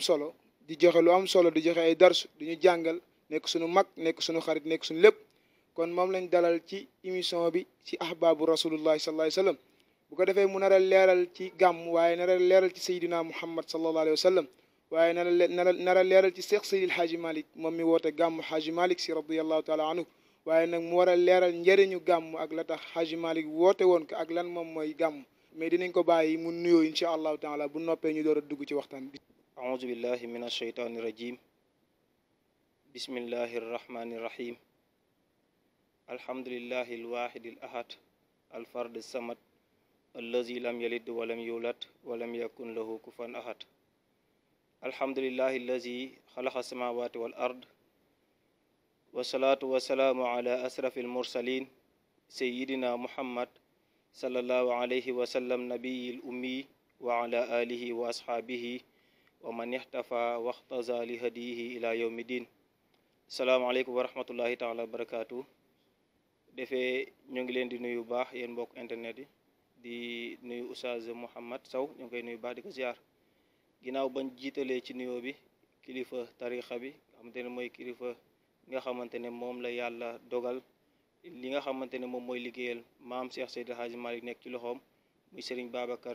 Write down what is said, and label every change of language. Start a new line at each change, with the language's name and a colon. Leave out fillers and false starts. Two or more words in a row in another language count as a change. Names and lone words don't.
Wolof: solo di joxe lu am solo di joxe ay dars di ñu jàngal nekk suñu mag nekk suñu xarit nekk suñu lépp kon moom lañ dalal ci émission bi ci
Arabic: أحباب رسول الله صلى الله عليه وسلم
Wolof: bu ko defee mu nar a leeral ci gàmm waaye nar a leeral ci
Arabic: سيدنا محمد صلى الله عليه وسلم
Wolof: waaye nar a leeral ci Cheikh Seydil Hadji Malick moom mi woote gàmm Hadji Malick Sy
Arabic: رضي الله تعالى عنه
Wolof: waaye nag mu war a leeral njëriñu gàmm ak la tax Hadji Malick woote woon ko ak lan moom mooy gàmm mais dinañ ko bàyyi mu nuyoo
Arabic: إن شاء الله تعالى
Wolof: bu noppee ñu door a dugg ci waxtaan bi
Arabic: أعوذ بالله من الشيطان الرجيم بسم الله الرحمن الرحيم الحمد لله الواحد الأحد الفرد الصمد الذي لم يلد ولم يولد ولم يكن له كفوا أحد الحمد لله الذي خلق السماوات والأرض والصلاة والسلام على أشرف المرسلين سيدنا محمد صلى الله عليه وسلم نبي الأمي وعلى آله وأصحابه ومن احتفى واختزى لهديه إلى يوم الدين السلام عليكم ورحمة الله تعالى وبركاته
Wolof: defee ñu ngi leen di nuyu baax yéen mbokk internet yi di nuyu Oustaz Mouhamed Sow ñu ngi koy nuyu baax di ko ziar ginnaaw bañ jiitalee ci nuyoo bi kilifa tarixa bi nga xamante ne mooy kilifa nga xamante ne moom la yàlla dogal li nga xamante ne moom mooy liggéeyal maam Cheikh Seydil Hadji Malick nekk ci loxoom muy Serigne Babacar